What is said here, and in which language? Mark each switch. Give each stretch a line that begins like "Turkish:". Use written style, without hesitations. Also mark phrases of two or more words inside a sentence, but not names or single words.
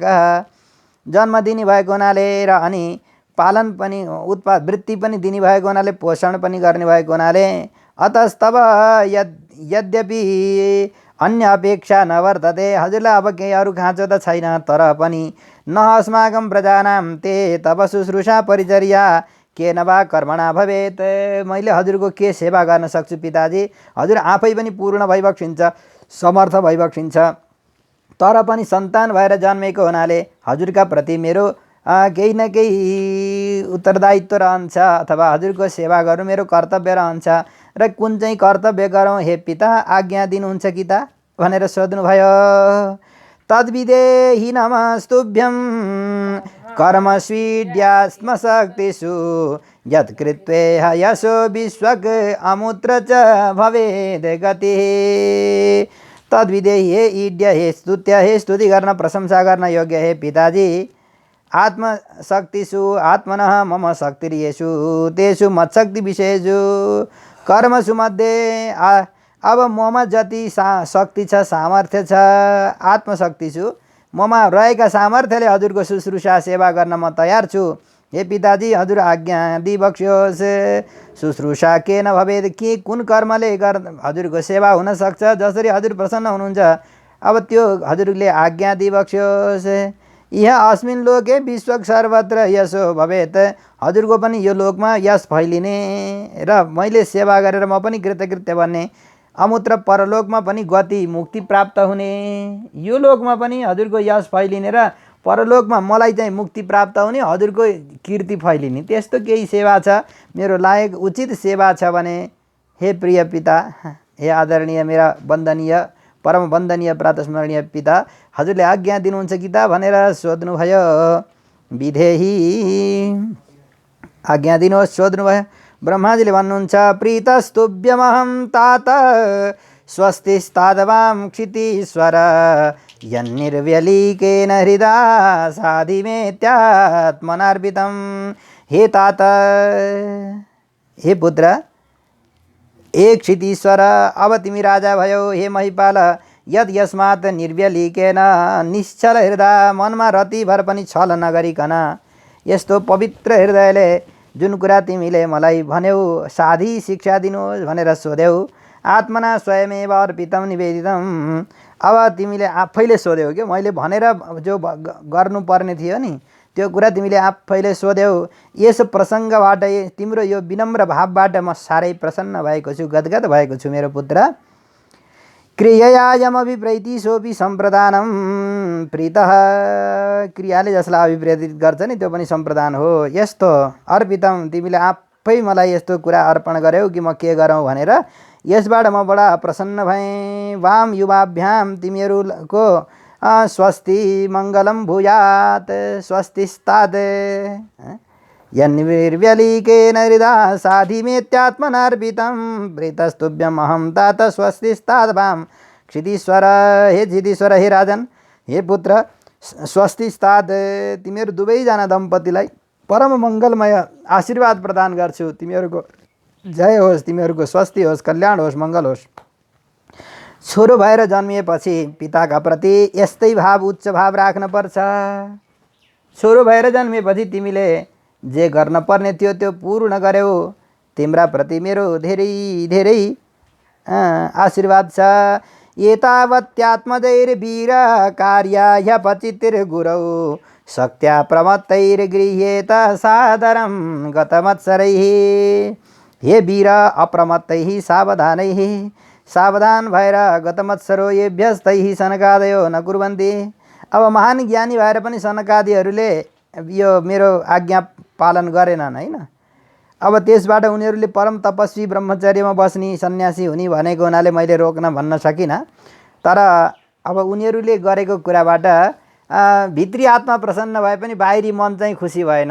Sanskrit: जन्मकृत उत्पादकः
Nepali: जन्म दिने भएको हुनाले र अनि पालन पनि वृत्ति पनि दिने भएको हुनाले पोषण पनि गर्ने भएको हुनाले
Sanskrit: अतस्तव यद्यपि अन्य अपेक्षा नवर्तते।
Nepali: हजुरलाई अब केही अरू खाँचो त छैन, तर पनि
Sanskrit: न अस्माकं प्रजानां ते तब शुश्रूषा परिचर्या केन वा कर्मणा भवेत्।
Nepali: मैले हजुरको के सेवा गर्न सक्छु पिताजी? हजुर आफै पनि पूर्ण भइबक्सिन्छ, समर्थ भइबक्सिन्छ, तर पनि सन्तान भएर जन्मेको हुनाले हजुरका प्रति मेरो केही न केही उत्तरदायित्व रहन्छ अथवा हजुरको सेवा गर्नु मेरो कर्तव्य रहन्छ र कुन चाहिँ कर्तव्य गरौँ हे पिता, आज्ञा दिनुहुन्छ कि त भनेर सोध्नुभयो।
Sanskrit: तद्विदेहि नमस्तुभ्यं कर्मस्वीड्यात्मशक्तिषु यत्कृत्वेह यशो विश्वक अमुत्र च भवेद् गतिः। तद्विदेहि हे ईड्य, हे स्तुत्य,
Nepali: हे स्तुति गर्न प्रशंसा गर्न योग्य हे पिताजी,
Sanskrit: आत्मशक्तिषु आत्मनः मम शक्तिर्येषु तेषु मत्शक्ति विषयेषु कर्मसु मध्ये
Nepali: अब ममा जति शक्ति छ, सामर्थ्य छ, आत्मशक्तिषु ममा रहेका सामर्थ्यले हजुरको शुश्रूषा सेवा गर्न म तयार छु। हे पिताजी हजुर आज्ञा दिबक्स्योस्।
Sanskrit: शुश्रूषा केन भवेत्,
Nepali: के कुन कर्मले हजुरको सेवा हुन सक्छ? जसरी हजुर प्रसन्न हुनुहुन्छ अब त्यो हजुरले आज्ञा दिबक्स्योस्।
Sanskrit: यहाँ अस्मिन् लोके विश्वक सर्वत्र यशो भवेत्,
Nepali: हजुरको पनि यो लोकमा यश फैलिने र मैले सेवा गरेर म पनि कृतकृत्य बन्ने, अमुत्र परलोकमा पनि गति मुक्ति प्राप्त हुने, यो लोकमा पनि हजुरको यश फैलिने र परलोकमा मलाई चाहिँ मुक्ति प्राप्त हुने, हजुरको कीर्ति फैलिने, त्यस्तो केही सेवा छ मेरो लायक उचित सेवा छ भने हे प्रिय पिता, हे आदरणीय मेरा वन्दनीय परम वन्दनीय प्रातस्मरणीय पिता, हजुरले आज्ञा दिनुहुन्छ कि त भनेर सोध्नुभयो। विधेहि आज्ञा दिनुहोस् सोध्नुभयो। ब्रह्माजीले भन्नुहुन्छ
Sanskrit: प्रीतस्तुभ्यमहं तात स्वस्तिस्तादवां क्षितीश्वर यन्निर्व्यलीकेन हृदा साधिमेत्यात्मनार्पितं। हे तात, हे पुत्र, हे क्षितीश्वर,
Nepali: अब तिमी राजा भयो। हे महिपाल,
Sanskrit: यद यस्मात् निर्व्यलीकेन
Nepali: निश्चल हृदय, मनमा रतिभर पनि छल नगरिकन यस्तो पवित्र हृदयले जुन कुरा तिमीले मलाई भन्यौ, साधी शिक्षा दिनुहोस् भनेर सोध्यौ।
Sanskrit: आत्मना स्वयमेव अर्पितं निवेदितम्,
Nepali: अब तिमीले आफैले सोध्यौ कि मैले भनेर जो गर्नुपर्ने थियो नि त्यो कुरा तिमीले आफैले सोध्यौ। यस प्रसङ्गबाट तिम्रो यो विनम्र भावबाट म साह्रै प्रसन्न भएको छु, गदगद भएको छु मेरो पुत्र।
Sanskrit: क्रियायामभिप्रैति सोऽपि सम्प्रदानं प्रीतः,
Nepali: क्रियाले जसलाई अभिप्रेरित गर्छ नि त्यो पनि सम्प्रदान हो। यस्तो अर्पितम, तिमीले आफै मलाई यस्तो कुरा अर्पण गर्यौ कि म के गरौँ भनेर, यसबाट म बडा प्रसन्न भएँ।
Sanskrit: वाम युवाभ्याम, तिमीहरूको स्वस्ति मङ्गलम भूयात्, स्वस्तिस्ताद् यन्निर्व्यलीकेन हृदय साधिमेत्यात्मनार्पितं। प्रीतस्तुभ्यम् अहं तात स्वस्तिस्ताद्वां क्षितीश्वर। हे क्षितीश्वर, हे राजन, हे पुत्र, स्वस्तिस्ताद्,
Nepali: तिमीहरू दुवैजना दम्पतिलाई परम मङ्गलमय आशीर्वाद प्रदान गर्छु। तिमीहरूको जय होस्, तिमीहरूको स्वस्ति होस्, कल्याण होस्, मङ्गल होस्। छोरो भएर जन्मिएपछि पिताका प्रति यस्तै भाव, उच्च भाव राख्न पर्छ। छोरो भएर जन्मिएपछि तिमीले जे गर्न पर्ने थियो त्यो पूर्ण गर्यौ। तिम्रा प्रति मेरो धेरै धेरै आशीर्वाद छ।
Sanskrit: एतावत्यात्मजैर्वीर कार्याय पचितिर्गुरौ शक्त्या प्रमत्तैर्गृह्येत सादरं गतमत्सरैः। हे वीर, अप्रमत्तैः सावधानैः,
Nepali: सावधान भएर
Sanskrit: गतमत्सरो येभ्यस्तैः सनकादयो न कुर्वन्ति।
Nepali: अब महान ज्ञानी भएर पनि सनकादिहरूले यो मेरो आज्ञा पालन गरेनन् हैन। अब त्यसबाट उनीहरूले परम तपस्वी ब्रह्मचर्यमा बस्ने सन्यासी हुने भनेको हुनाले मैले रोक्न भन्न सकिनँ। तर अब उनीहरूले गरेको कुराबाट भित्री आत्मा प्रसन्न भए पनि बाहिरी मन चाहिँ खुसी भएन।